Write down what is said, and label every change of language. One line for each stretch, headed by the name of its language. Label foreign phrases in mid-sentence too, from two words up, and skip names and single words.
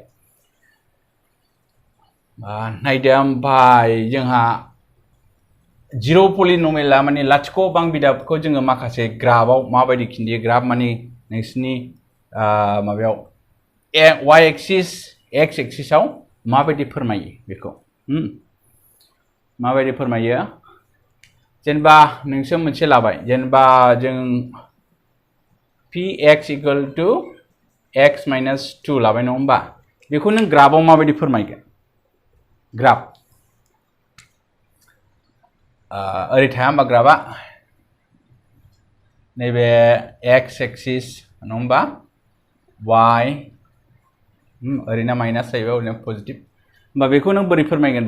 Bodo: नायदो ओमफ्राय जोंहा जिर' पलिनोमियेला माने लाथिख' बां बिजाबखौ जोङो माखासे ग्राफआव माबायदि खिन्थियो ग्राफ माने नोंसिनि माबायाव
English: y axis x axis
Bodo: माबायदि फोरमायो बेखौ माबायदि फोरमायो जेनेबा नोंसोर मोनसे लाबाय जेनेबा जों
English: px equal to x minus 2
Bodo: लाबाय नङा होमबा बेखौ नों ग्राफआव माबायदि फोरमायगोन ग्राफ ओरै थाया होमबा ग्राफआ नैबे
English: x axis
Bodo: नङा होमबा y ओरैना माइनास जाहैबाय ओरैना पजिटिभ होमबा बेखौ नों बोरै फोरमायगोन